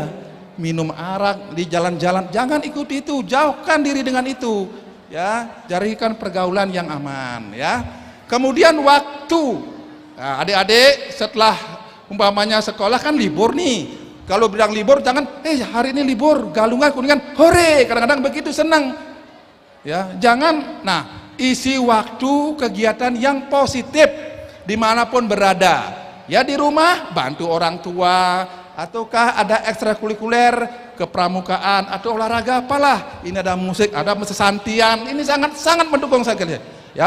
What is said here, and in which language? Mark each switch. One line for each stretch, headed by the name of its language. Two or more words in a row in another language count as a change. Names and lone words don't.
Indonesian: Minum arak di jalan-jalan, jangan ikuti itu, jauhkan diri dengan itu. Ya, carikan pergaulan yang aman, ya. Kemudian waktu. Nah, adik-adik setelah umpamanya sekolah kan libur nih, kalau bilang libur jangan hari ini libur, galungan kuningan, hore, kadang-kadang begitu senang, ya. Jangan. Nah, isi waktu kegiatan yang positif dimanapun berada, ya. Di rumah bantu orang tua, ataukah ada ekstrakurikuler kepramukaan atau olahraga apalah, ini ada musik, ada mesesantian, ini sangat mendukung saya, ya.